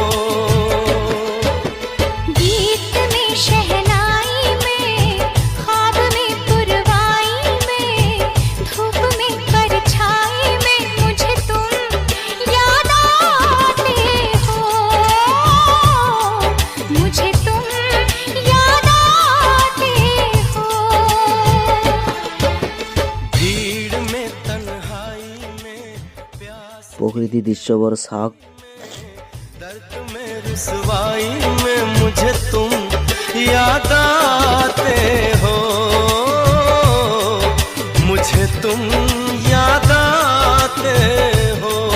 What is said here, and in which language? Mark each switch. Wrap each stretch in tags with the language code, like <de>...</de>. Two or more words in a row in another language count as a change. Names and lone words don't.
<hi>गीत में शहनाई में ख्वाब में पुरवाई में धूप में परछाई में मुझे तुम याद आते हो मुझे तुम याद आते हो भीड़ में तन्हाई में प्यास</hi> <as>প্রকৃতি দৃশ্যবোৰ চাওক।</as> <hi>दर्द में रुसवाई में मुझे तुम याद आते हो मुझे तुम याद आते हो</hi>